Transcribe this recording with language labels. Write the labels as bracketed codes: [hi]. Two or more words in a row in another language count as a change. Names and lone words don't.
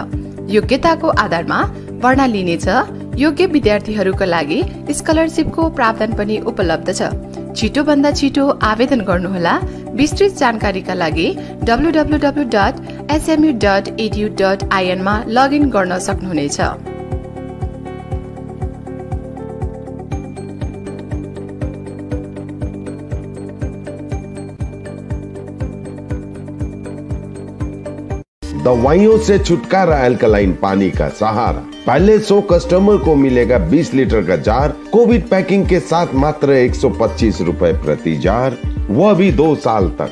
[ne] योग्यताको आधारमा भर्ना लिनेछ। योग्य विद्यार्थीहरूका लागि स्कलरशिपको प्रावधान पनि उपलब्ध छ। छिटो भन्दा छिटो आवेदन गर्नुहोला। विस्तृत जानकारीका लागि www.smu.edu.in मा लगइन गर्न सक्नुहुनेछ। [hi] दवाइयों से छुटकारा अल्कलाइन पानी का सहारा। पहले 100 कस्टमर को मिलेगा 20 लीटर का जार, [en] Covid packing [hi] के साथ मात्र 125 रुपए प्रति जार, वह भी 2 साल तक।